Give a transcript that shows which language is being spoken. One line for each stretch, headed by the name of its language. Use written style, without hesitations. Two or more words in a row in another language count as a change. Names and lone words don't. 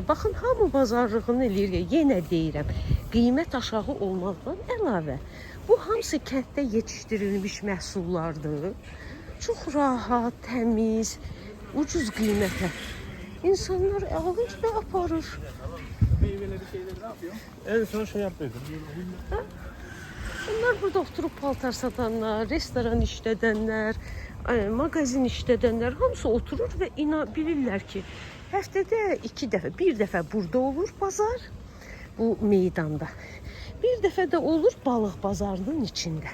Azerbaijani: Baxın, hamı bazarlığını eləyir. Yenə deyirəm, qiymət aşağı olmaqdan əlavə. Bu hamısı kənddə yetişdirilmiş məhsullardır. Çox rahat, təmiz, ucuz qiymətə. İnsanlar alır və aparır.
Turkish: Meyveleri şeyleri ne yapıyor? En son şey yapıyordum.
Azerbaijani: Bunlar burada oturup paltar satanlar, restoran işlədənlər, mağazin işlədənlər hamısı oturur və bilirlər ki, həftədə 2 dəfə, bir dəfə burada olur bazar, bu meydanda. Bir dəfə də olur balıq bazarının içində.